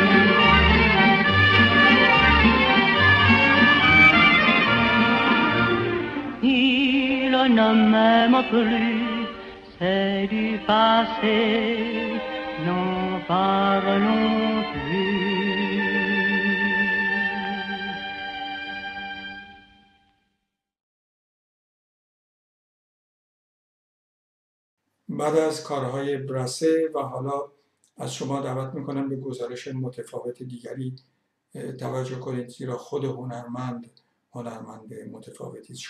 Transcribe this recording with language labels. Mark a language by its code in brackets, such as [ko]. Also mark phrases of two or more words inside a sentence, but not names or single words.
[fr] Il ne m'aime plus, c'est du passé, n'en parlons plus. [fa] بعد از کارهای براسه و حالا از شما دعوت میکنم به گزارش متفاوت دیگری توجه کنید، زیرا خود هنرمند متفاوتی است.